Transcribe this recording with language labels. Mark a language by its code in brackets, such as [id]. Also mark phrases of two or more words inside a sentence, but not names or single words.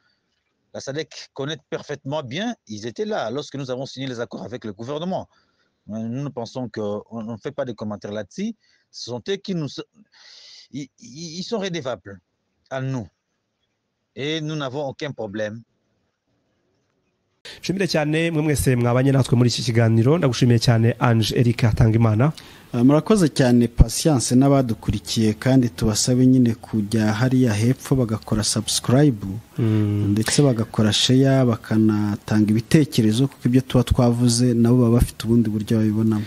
[fr] La SADC connaît parfaitement bien, ils étaient là lorsque nous avons signé les accords avec le gouvernement. Nous pensons qu'on ne fait pas de commentaires là-dessus. Ce sont eux qui nous... Ils sont redevables à nous. Et nous n'avons aucun problème. [rw] nshimire cyane mwe mwese mwabanye natwe muri iki kiganiro ndagushimiye cyane Ange Eric Tangimana. Murakoze cyane Patience n'abadukurikiye kandi tubasabe nyine kujya hariya hepfo bagakora subscribe ndetse bagakora share bakanatanga ibitekerezo kuko ibyo tuba twavuze nabo baba bafite ubundi buryo babibonamo.